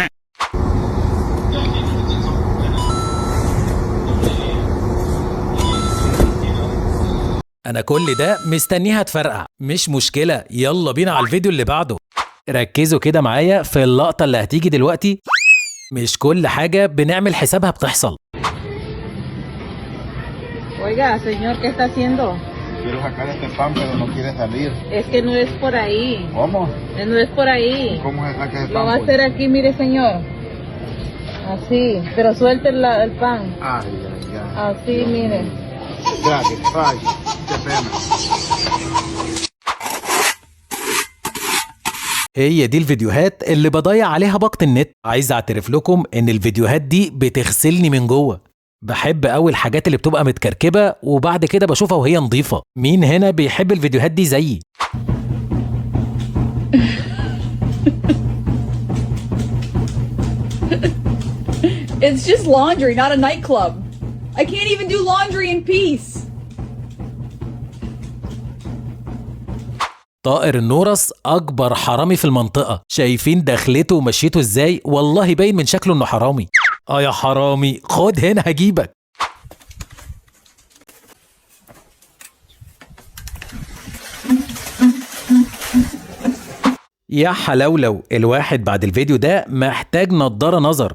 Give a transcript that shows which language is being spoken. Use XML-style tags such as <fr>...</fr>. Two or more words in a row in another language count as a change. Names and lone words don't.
<ar>انا كل ده مستنيها تفرقع. مش مشكلة، يلا بينا على الفيديو اللي بعده. ركزوا كده معايا في اللقطة اللي هتيجي dلوقتي. مش كل حاجة بنعمل حسابها بتحصل.</ar> <es>Oiga, señor, ¿qué está haciendo? Quiero sacar este pan, pero no quiere salir. Es que no es por ahí. ¿Cómo? No es por ahí. ¿Cómo se saca ese pan? Lo va a hacer aquí, mire, señor. Así, pero suelte el pan. Ay, ay, ay. Así, mire. Gracias. Ay, qué pena.</es> <ar>هي دي الفيديوهات اللي بضيع عليها باقة النت. عايز اعترف لكم ان الفيديوهات دي بتغسلني من جوه. بحب قوي الحاجات اللي بتبقى متكركبة وبعد كده بشوفها وهي نظيفة. مين هنا بيحب الفيديوهات دي زيي؟</ar> <en>It's just laundry, not a nightclub. I can't even do laundry in peace.</en> <ar>طائر النورس اكبر حرامي في المنطقة. شايفين دخلته ومشيته ازاي؟ والله باين من شكله انه حرامي. يا حرامي، خد هنا هجيبك. يا حلولو، الواحد بعد الفيديو ده محتاج نضارة نظر.</ar>